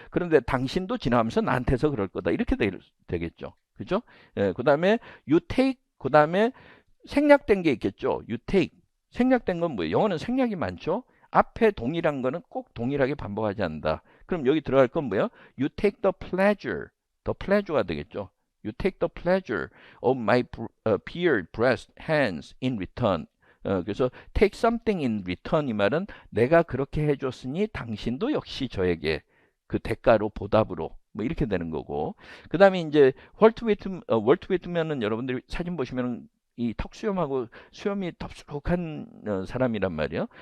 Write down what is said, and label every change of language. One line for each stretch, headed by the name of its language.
Korean: 그런데 당신도 지나가면서 나한테서 그럴 거다. 이렇게 되겠죠. 그죠? 그 다음에
English: you take
Korean: 그 다음에 생략된 게 있겠죠.
English: you take
Korean: 생략된 건 뭐예요? 영어는 생략이 많죠. 앞에 동일한 거는 꼭 동일하게 반복하지 않는다. 그럼 여기 들어갈 건 뭐예요?
English: You take the pleasure가
Korean: 되겠죠.
English: You take the pleasure of my beard, breast, hands in return.
Korean: 그래서
English: take something in return
Korean: 이 말은 내가 그렇게 해줬으니 당신도 역시 저에게 그 대가로 보답으로 뭐 이렇게 되는 거고 그 다음에 이제 월트위트면은 여러분들이 사진 보시면은 이 턱수염하고 수염이 덥수룩한 사람이란 말이에요.